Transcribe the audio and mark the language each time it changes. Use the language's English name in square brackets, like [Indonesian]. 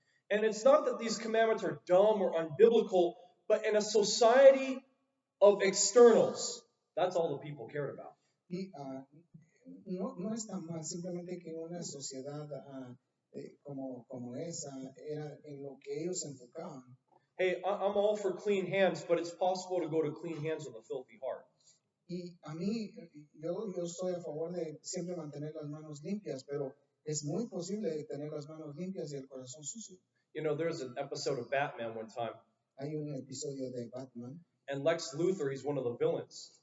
[English] And it's not that these commandments are dumb or unbiblical, but in a society of externals, that's all the people cared about. [Spanish] Y no es tan mal, simplemente que una sociedad como esa era en lo que ellos se enfocaban. [English] Hey, I'm all for clean hands, but it's possible to go to clean hands with a filthy heart. [Spanish] Y a mí, yo estoy a favor de siempre mantener las manos limpias, pero es muy posible tener las manos limpias y el corazón sucio. [English] There's an episode of Batman one time. [Spanish] Hay un episodio de Batman. [English] And Lex Luthor, he's one of the villains.